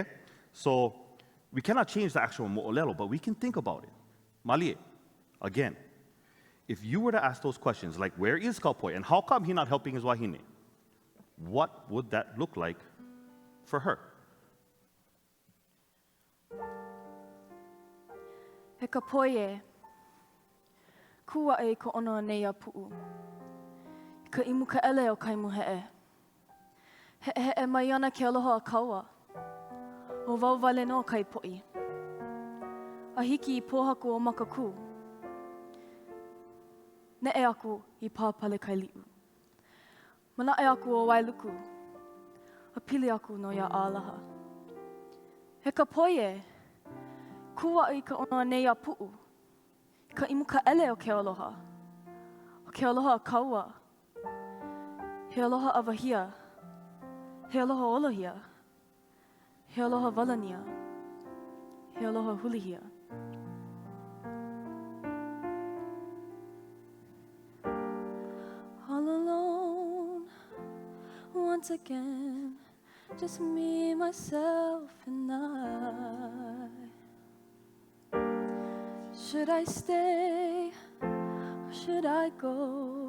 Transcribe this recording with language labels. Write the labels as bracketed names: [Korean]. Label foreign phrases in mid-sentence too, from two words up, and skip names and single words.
[English] So we cannot change the actual mo'olelo, but we can think about it. Mali, again, if you were to ask those questions, like where is Kapoi and how come he's not helping his wahine, what would that look like for her? [Hawaiian] He Kapoi e, kua e ko ono nei ʻaʻapueo. Ka imu ka ele o kaimu heʻe. Heʻe mai ana ke aloha a kaua. O wauwale no kai poʻi. A hiki I pōhaku o makaku. Neʻe aku I pāpale kai liʻu. Manaʻe aku o wailuku. A pili aku no ia ālaha. He Kapoi e, kua I ka ono nei ʻaʻapueo. Ka imu ka ele o ke aloha. O ke aloha a kaua. He aloha a wahia. He aloha olohia. He aloha walania. He aloha hulihia. [English] All alone, once again, just me, myself, and I. Should I stay or should I go?